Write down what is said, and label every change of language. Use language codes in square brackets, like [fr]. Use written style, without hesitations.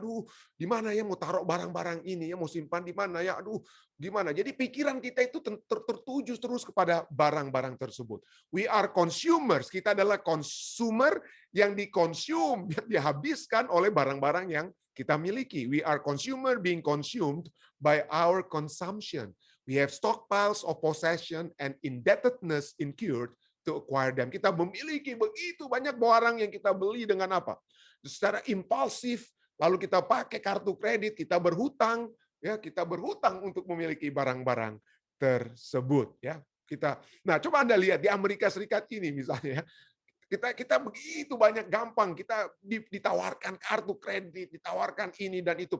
[id] Aduh, di mana ya mau taruh barang-barang ini ya, mau simpan di mana ya? Aduh, gimana? Jadi pikiran kita itu tertuju terus kepada barang-barang tersebut. [en] We are consumers, [id] kita adalah consumer yang dikonsum, yang dihabiskan oleh barang-barang yang kita miliki. [en] We are consumer being consumed by our consumption. We have stockpiles of possession and indebtedness incurred to acquire them. [id] Kita memiliki begitu banyak barang yang kita beli dengan apa? Secara impulsif, lalu kita pakai kartu kredit, kita berhutang, ya, kita berhutang untuk memiliki barang-barang tersebut, ya. Nah, coba Anda lihat di Amerika Serikat ini misalnya, kita begitu banyak gampang, kita ditawarkan kartu kredit, ditawarkan ini dan itu.